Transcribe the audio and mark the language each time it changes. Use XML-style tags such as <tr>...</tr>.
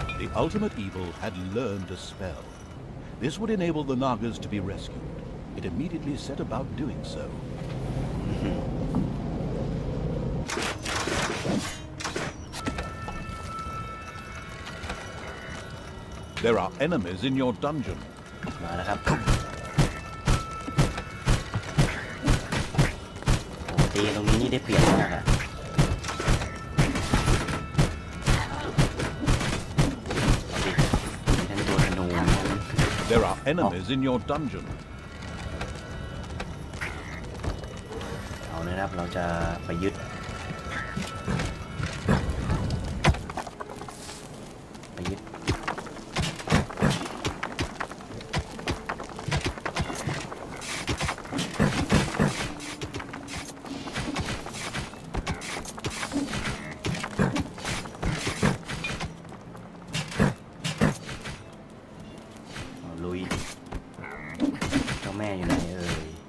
<en>The ultimate evil had learned a spell. This would enable the Nagas to be rescued. It immediately set about doing so. There are enemies in your dungeon.</en> <th>มาแล้วครับโอ้ตีตรงนี้นี่ได้เปรียบมากอะมีทั้งตัวธนู</th> <en>There are enemies in your dungeon.</en> <th>เอาเลยครับเราจะไปยึดลุยเจ้าแม่อยู่ไหนเอ่ย</th>